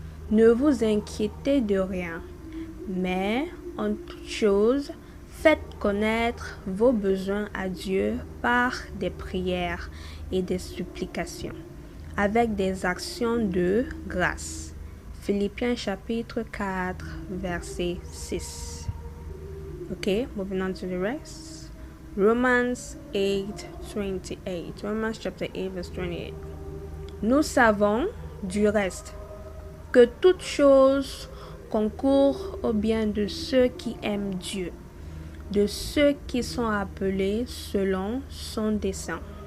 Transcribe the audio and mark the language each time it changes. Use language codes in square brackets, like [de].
[fr] Ne vous inquiétez de rien, mais en toute chose, faites connaître vos besoins à Dieu par des prières et des supplications, avec des actions de grâce. Philippiens chapitre 4, verset 6. [en] Okay, moving on to the rest. Romans 8:28. Romans chapter 8, verse 28. [fr] Nous savons du reste que toute chose concourt au bien de ceux qui aiment Dieu, de ceux qui sont appelés selon son dessein.